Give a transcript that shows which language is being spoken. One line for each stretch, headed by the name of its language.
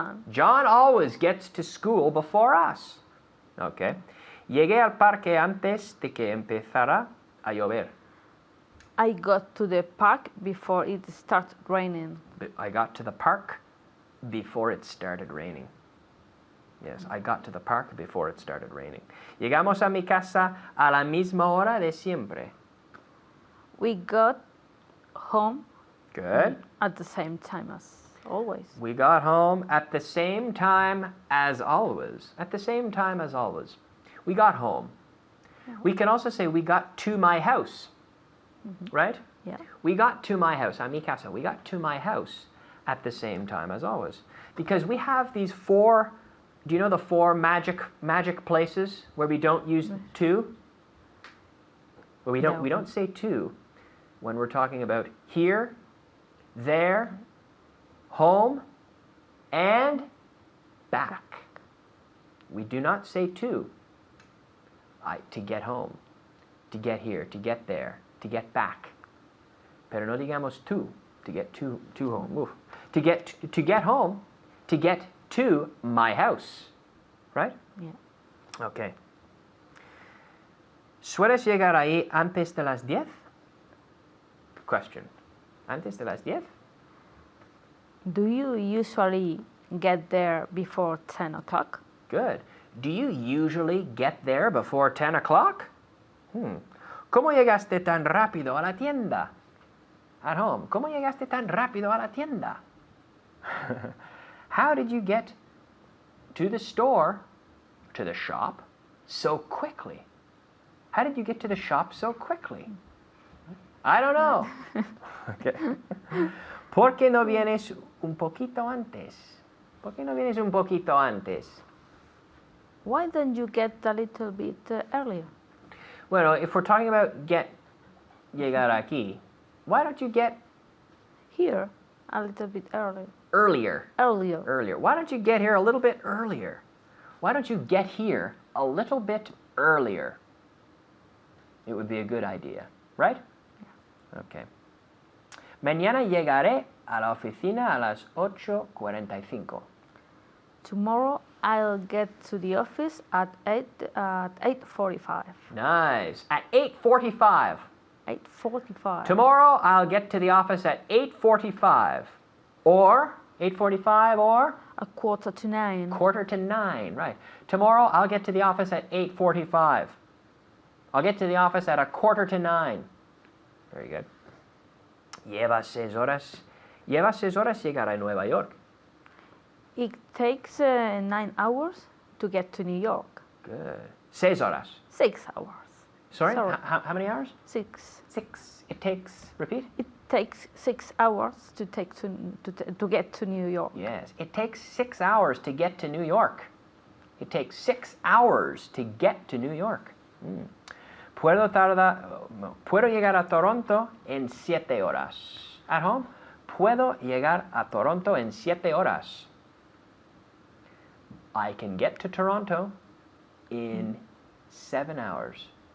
English: John always gets to school before us. Okay?
Spanish: Llegué al parque antes de que empezara a llover.
English: I got to the park before it started raining. I got to the park before it started raining. Yes, I got to the park before it started raining.
Spanish: Llegamos a mi casa a la misma hora de siempre.
English: We got home Good. at the same time as always. We got home at the same time as always. At the same time as always. We got home. We can also say we got to my house. Right? Yeah. We got to my house,
Spanish: a mi casa.
English: We got to my house at the same time as always. Because we have these four, do you know the four magic places where we don't use to? Where we No. don't say to when we're talking about here, there, home, and back. We do not say to. To get home, to get here, to get there, to get back.
Spanish: Pero no digamos
English: to get to home. Oof. To get home, to get to my house. Right? Yeah. Okay.
Spanish: ¿Sueles llegar ahí antes de las 10? Question. ¿Antes de las 10?
English: Do you usually get there before 10 o'clock? Good. Do you usually get there before 10 o'clock?
Spanish: ¿Cómo llegaste tan rápido a la tienda?
English: At home.
Spanish: ¿Cómo llegaste tan rápido a la tienda?
English: How did you get to the store, to the shop, so quickly? How did you get to the shop so quickly? I don't know. Okay.
Spanish: ¿Por qué no vienes un poquito antes? ¿Por qué no vienes un poquito antes?
English: Why don't you get a little bit earlier? Well, if we're talking about
Spanish: llegar aquí,
English: why don't you get Here, a little bit earlier. earlier? Earlier. Why don't you get here a little bit earlier? Why don't you get here a little bit earlier? It would be a good idea, right? Okay.
Spanish: Mañana llegaré a la oficina a las 8:45.
English: Tomorrow I'll get to the office at 8:45. Nice. At 8:45. 8:45. Tomorrow I'll get to the office at 8:45. Or 8:45 or 8:45. 8:45, right. Tomorrow I'll get to the office at 8:45. I'll get to the office at 8:45. Very good.
Spanish: Lleva 6 horas. Lleva 6 horas llegar a Nueva York.
English: It takes 9 hours to get to New York. Good.
Spanish: 6 horas.
English: 6 hours. Sorry? Sorry. How many hours? 6. 6. It takes, repeat? It takes 6 hours to get to New York. Yes. It takes 6 hours to get to New York. It takes 6 hours to get to New York.
Spanish: Puedo llegar a Toronto en 7 horas.
English: At home,
Spanish: puedo llegar a Toronto en 7 horas.
English: I can get to Toronto in 7 hours.